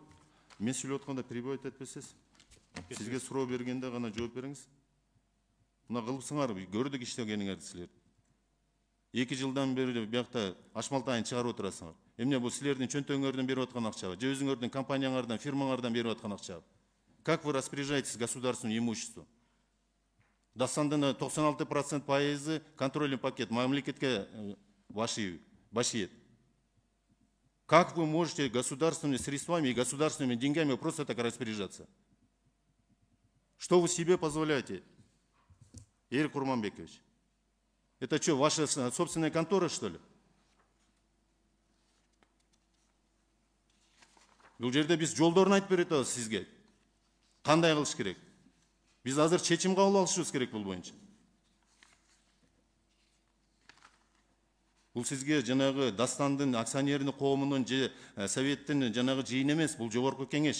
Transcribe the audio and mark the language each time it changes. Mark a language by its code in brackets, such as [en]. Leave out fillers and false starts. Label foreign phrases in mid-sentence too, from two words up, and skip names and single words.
[ky] Мен сүйлөп атканда перебивать этпесиз. Сизге суроо бергенде гана жооп бериңиз. Мына кылыпсыңар, көрдүк иштегениңерди силер. 2 жылдан бери биякта ашмалтайын чыгарып отурасыңар. Эмне бул силердин чөнтөгүңөрдөн берип аткан акчабы, же өзүңөрдүн компанияңардан, фирмаңардан берип аткан акчабы? [ru] Как вы распоряжаетесь государственным имуществом? [ky] Дастандын 96% пайызы [ru] контрольный пакет [ky] мамлекетке башиет. [ru] Как вы можете государственными средствами и государственными деньгами просто так распоряжаться? Что вы себе позволяете, Эрик Курманбекович? Это что, ваша собственная контора, что ли? [ky] Бул жерде биз жолдорун айтып берет атабыз сизге. Кандай кылыш керек? Биз азыр чечим кабыл алышыбыз керек бул боюнча. Бул сизге жанагы Дастандын акционерный коомунун же советтин жанагы жыйын эмес, бул жогорку кеңеш.